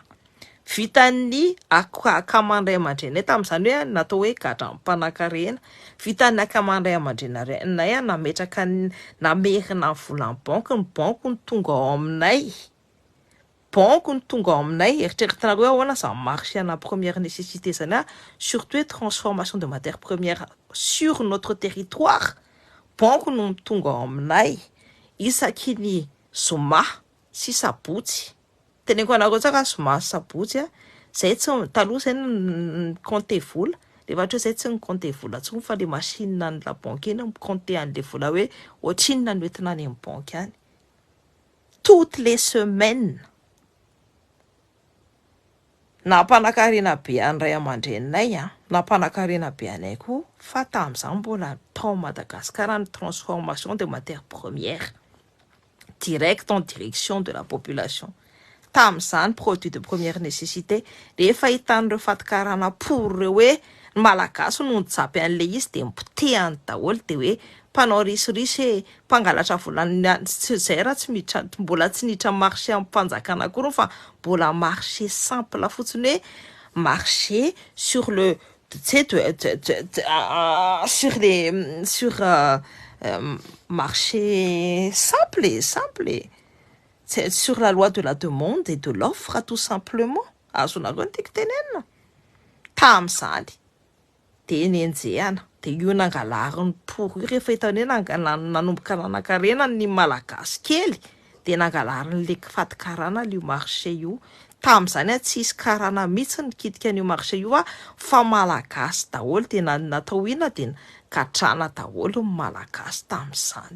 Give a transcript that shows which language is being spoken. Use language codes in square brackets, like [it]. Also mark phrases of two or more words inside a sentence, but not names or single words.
[mg] Vitany akaman'ny ray aman-drenay tamin'izany hoe natao hoe gadra amin'ny mpanan-karena. Vitany akaman'ny ray aman-drenay nametraka namerina vola amin'ny banky, ny banky ny tonga ao aminay. [fr] Banque [mg] ny tonga ao aminay, eritreretinareo ahoana zany [fr] marché ana première nécessité zany surtout transformation de matières premières sur notre territoire. [mg] Banque no tonga ao aminay. Isaky ny zoma sy sabotsy. Teneniko anareo tsaka zoma sy sabotsy zay tsy taloha zay ny compter vola. Rehefa ohatra zay tsy ny compter vola tsony fa [fr] le machine [mg] ny [fr] la banque [mg] iny compter an'le vola hoe ohatrinona no entina any amin'ny banque any. [fr] Toutes les semaines. [mg] Na mpanan-karena be an'ny ray aman-dreninay na mpanan-karena be anay koa fa tamin'izany mbola tao Madagasikara ny [fr] transformation de matières premières direct en direction de la population. [mg] Tamin'izany [fr] produit de première nécessité [mg] rehefa hitan'ireo fatikarana por reo hoe ny malagasy no nijapy an'le izy de mipotehany daholo de hoe mpanao risirisy mpangalatra volana zay raha tsy miditra mbola tsy niditra marché amin'ny mpanjakana akory fa mbola [fr] marché simple [mg] fotsiny hoe [fr] marché sur le marché simple sur la loi de la demande et de l'offre tout simplement. [mg] Azonareo ny tiako tenenina tamin'izany de nenjehana de io nangalariny por io rehefa hitany hoe nanomboka nanan-karena ny malagasy kely de nangalariny le fatikarana io marché io. Tamin'izany tsy isy karana mihitsy nikitika an'io marché io fa malagasy daholo de natao ina de gadrana daholo ny malagasy tamin'izany.